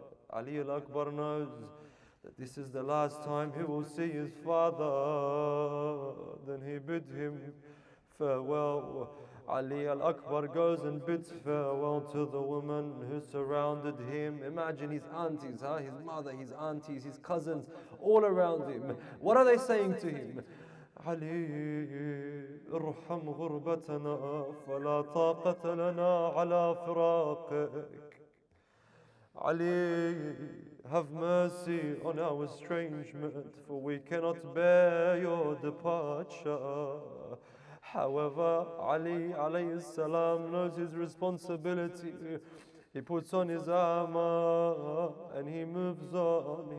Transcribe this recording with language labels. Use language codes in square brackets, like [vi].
[en] Ali al-Akbar knows that this is the last time he will see his father. Then he bid him farewell. Ali al-Akbar goes and bids farewell to the women who surrounded him. Imagine his aunties, his mother, his aunties, his cousins, all around him. What are they saying to him? [ar] علي ارحم غربتنا فلا طاقة لنا على فراقك. [en] Ali, have mercy on our estrangement, for we cannot bear your departure. However, Ali alayhi salam knows his responsibility. He puts on his armor and he moves on.